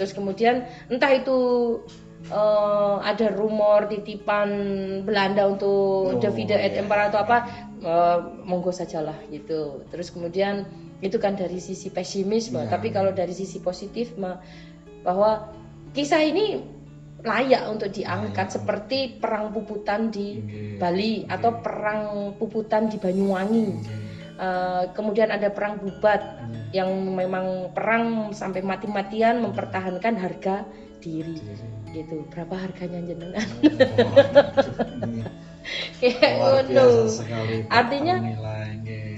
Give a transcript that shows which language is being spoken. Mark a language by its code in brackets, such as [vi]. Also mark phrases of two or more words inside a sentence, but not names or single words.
[id] Terus kemudian entah itu ada rumor titipan Belanda untuk [la] Davide et [id] iya, Impera atau iya. apa, monggo sajalah gitu. Terus kemudian itu kan dari sisi pesimisme, Iya. tapi kalau dari sisi positif bahwa kisah ini layak untuk diangkat Layak. seperti perang puputan di Nggih. Bali atau Nggih. perang puputan di Banyuwangi. Nggih. Kemudian ada perang Bubat Nggih. yang memang perang sampai mati-matian mempertahankan harga diri gitu. Berapa harganya jenengan? Ini Kayak luar ngono. biasa sekali, Pak, Artinya nilai, nggih.